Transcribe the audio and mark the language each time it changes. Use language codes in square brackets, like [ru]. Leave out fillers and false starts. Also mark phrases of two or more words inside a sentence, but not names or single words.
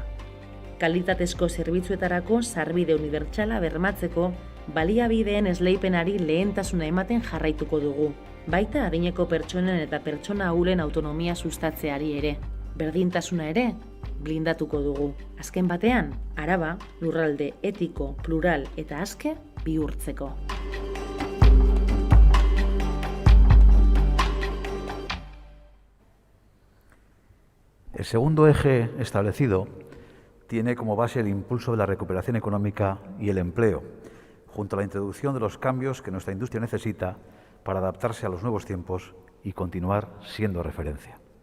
[eu] Kalitatezko zerbitzuetarako sarbide unibertsala bermatzeko baliabideen esleipenari lehentasuna ematen jarraituko dugu. Baita adineko pertsonen eta pertsona ahulen autonomia sustatzeari ere. Berdintasuna ere blindatuko dugu. Azken batean, Araba lurralde etiko, plural eta aske bihurtzeko. [es] El segundo eje establecido tiene como base el impulso de la recuperación económica y el empleo, junto a la introducción de los cambios que nuestra industria necesita para adaptarse a los nuevos tiempos y continuar siendo referencia.